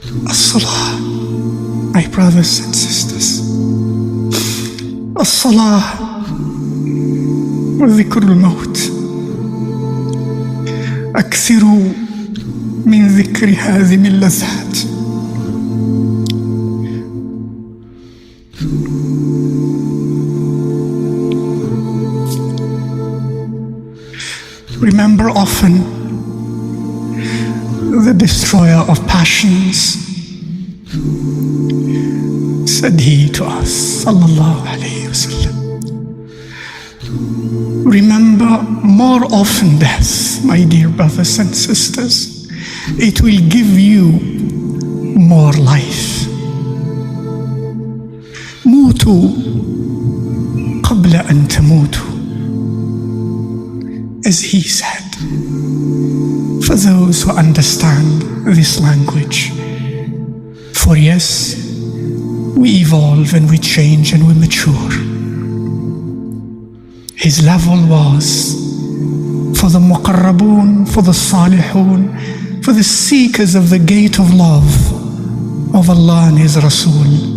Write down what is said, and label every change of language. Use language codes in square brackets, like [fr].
[ar] الصلاة, [en] my brothers and sisters, [ar] الصلاة وذكر الموت. أكثروا من ذكر هذه اللذات. [en] Remember often the destroyer of passions, said he to us, sallallahu alayhi wa sallam. Remember more often death, my dear brothers and sisters. It will give you more life. [ar] موتوا قبل أن تموتوا, [en] as he said. For those who understand this language, for yes, we evolve and we change and we mature. His level was for the muqarrabun, for the salihun, for the seekers of the gate of love of Allah and His Rasul.